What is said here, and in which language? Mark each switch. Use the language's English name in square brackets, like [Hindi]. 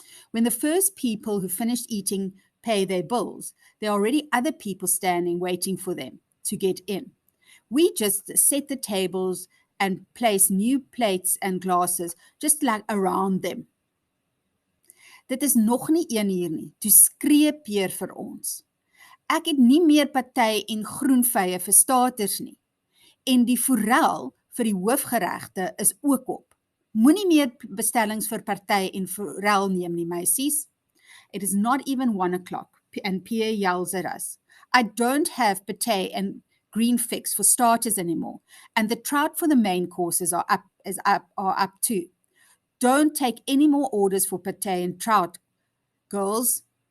[English] When the first people who finished eating pay their bills, there are already other people standing waiting for them to get in. We just set the tables and place new plates and glasses just like around them. [Afrikaans] Dit is nog nie 1 uur nie, toe skree Peer vir ons. Ek het nie meer party en groenvye vir staters nie. En die forel vir die hoofgeregte is ook op. Moenie meer bestellings vir party en forel neem nie, meisies. [English] It is not even 1 o'clock, and Pierre yells at us. I don't have pate and green fix for starters anymore, and the trout for the main courses are up too. Don't take any more orders for pate and trout, girls.